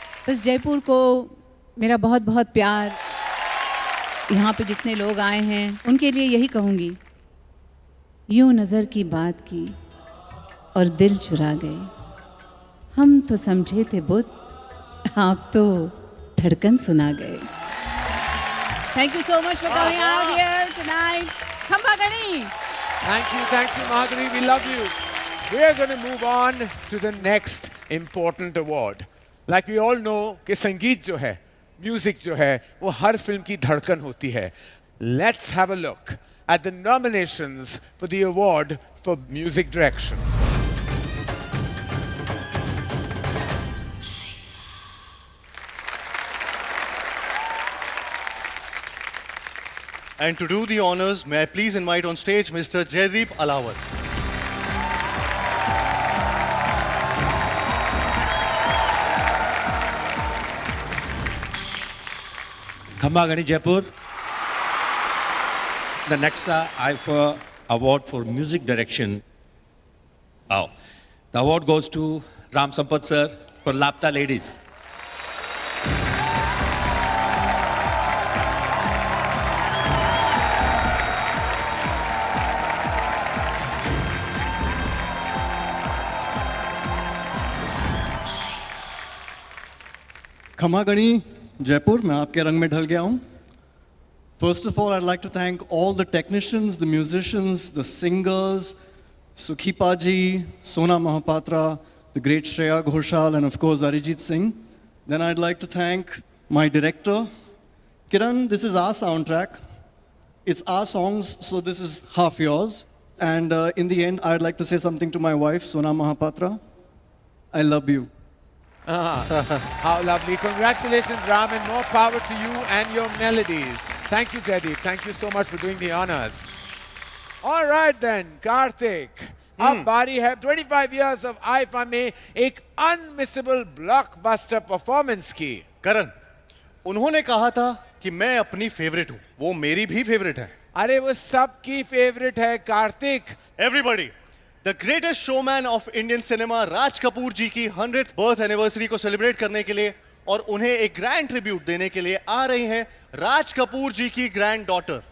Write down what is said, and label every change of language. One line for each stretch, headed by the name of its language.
Hindi: बस जयपुर को मेरा बहुत बहुत प्यार। यहाँ पे जितने लोग आए हैं उनके लिए यही कहूँगी, यूं नज़र की बात की और दिल चुरा गए। हम तो समझे थे बुत, आप तो धड़कन सुना गए।
English: Thank you so much for coming out here tonight. Khamba Gani. Thank you, Madhuri. We love you. We're going to move on to the next important award. Like we all know
Hindi: कि संगीत जो है, music जो है, वो हर film की धड़कन होती है.
English: Let's have a look at the nominations for the award for music direction. And to do the honors, may I please invite on stage Mr. Jaideep Alawat. Khamba Gani Jaipur. The Nexa IFA Award for Music Direction. Oh. The award goes to Ram Sampath sir for Lapta Ladies.
Hindi: खमा गणी जयपुर, मैं आपके रंग में ढल गया हूँ.
English: First of all, I'd like to thank all the technicians, the musicians, the singers, Sukhipa ji, Sona Mahapatra, the great Shreya Ghoshal, and of course Arijit Singh. Then I'd like to thank my director. Kiran, this is our soundtrack. It's our songs, so this is half yours. And in the end, I'd like to say something to my wife, Sona Mahapatra. I love you. How lovely. Congratulations, Ram, and more power to you and your melodies. Thank you, Jaideep. Thank you so much for doing the honors. All right then, Karthik.
Hindi: अब बारी है 25 years of IFA में एक
English: unmissable blockbuster performance
Hindi: की. करण, उन्होंने कहा था कि मैं अपनी फेवरेट हूं, वो मेरी भी फेवरेट है. अरे वो सबकी फेवरेट है Kartik.
English: Everybody, the greatest showman of Indian cinema,
Hindi: Raj Kapoor जी की 100th birth anniversary को सेलिब्रेट करने के लिए और उन्हें एक ग्रैंड ट्रिब्यूट देने के लिए आ रही हैं राज कपूर जी की ग्रैंड डॉटर.